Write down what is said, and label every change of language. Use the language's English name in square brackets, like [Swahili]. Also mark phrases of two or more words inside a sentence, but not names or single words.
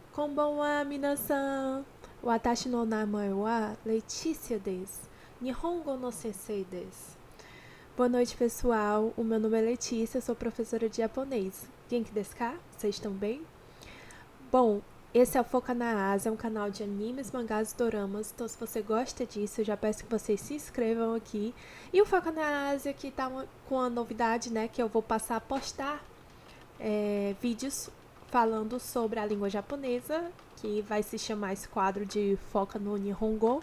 [Japanese] こんばんは、皆さん。私の名前はLetíciaです. 日本語の先生です. [Portuguese] Boa noite, pessoal. O meu nome é Letícia, sou professora de japonês. [Japanese] 元気ですか? [Portuguese] Vocês estão bem? Bom, esse é o Foca na Ásia, um canal de animes, mangás e doramas. Então, se você gosta disso, eu já peço que vocês se inscrevam aqui. E o Foca na Ásia, que tá com a novidade, né, que eu vou passar a postar vídeos falando sobre a língua japonesa, que vai se chamar esse quadro de Foca no Nihongo.